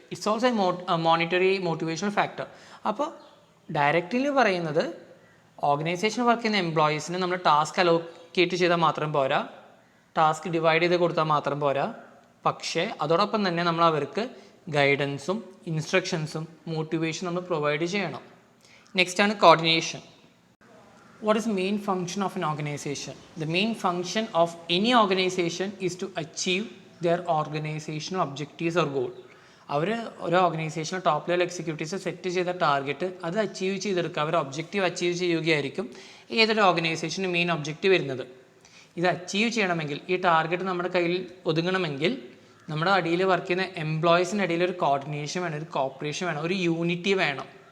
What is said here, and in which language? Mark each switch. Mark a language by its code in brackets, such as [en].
[ml] It's also monetary motivational factor. അപ്പോൾ directly പറയുന്നത് organisation work ചെയ്യുന്ന എംപ്ലോയീസിന് നമ്മൾ ടാസ്ക് അലോക്കേറ്റ് ചെയ്താൽ മാത്രം പോരാ, ടാസ്ക് ഡിവൈഡ് ചെയ്ത് കൊടുത്താൽ മാത്രം പോരാ, പക്ഷേ അതോടൊപ്പം തന്നെ നമ്മൾ അവർക്ക് ഗൈഡൻസും ഇൻസ്ട്രക്ഷൻസും മോട്ടിവേഷനും നമ്മൾ പ്രൊവൈഡ് ചെയ്യണം. നെക്സ്റ്റ് ആണ് coordination. [en] What is the main function of an organization? The main function of any organization is to achieve their organizational objectives or goal. [ml] അവർ ഒരു ഓർഗനൈസേഷനിൽ ടോപ്പ് ലെവൽ എക്സിക്യൂട്ടീവ്സ് സെറ്റ് ചെയ്ത ടാർഗറ്റ് അത് അച്ചീവ് ചെയ്തെടുക്കുക, അവർ objective achieve ചെയ്യുകയായിരിക്കും ഏതൊരു ഓർഗനൈസേഷൻ്റെ main objective വരുന്നത്. ഇത് achieve ചെയ്യണമെങ്കിൽ, ഈ ടാർഗറ്റ് നമ്മുടെ കയ്യിൽ ഒതുങ്ങണമെങ്കിൽ നമ്മുടെ അടിയിൽ വർക്ക് ചെയ്യുന്ന എംപ്ലോയീസിൻ്റെ ഇടയിൽ ഒരു കോർഡിനേഷൻ വേണം, ഒരു കോപ്പറേഷൻ വേണം, ഒരു യൂണിറ്റി വേണം.